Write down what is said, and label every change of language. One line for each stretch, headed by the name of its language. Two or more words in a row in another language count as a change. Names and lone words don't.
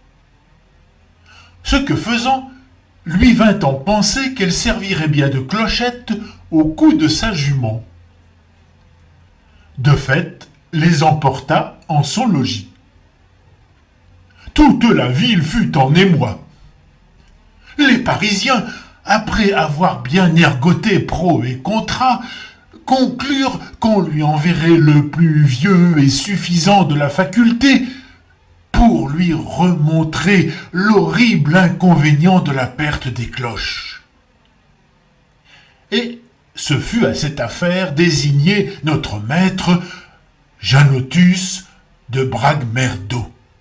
French: Ce que faisant, lui vint en penser qu'elle servirait bien de clochette au cou de sa jument. De fait, les emporta en son logis. Toute la ville fut en émoi. Les Parisiens, après avoir bien ergoté
Latin: pro et contra,
French: conclurent qu'on lui enverrait le plus vieux et suffisant de la faculté pour lui remontrer l'horrible inconvénient de la perte des cloches. Et ce fut à cette affaire désigné notre maître Janotus de Bragmerdo.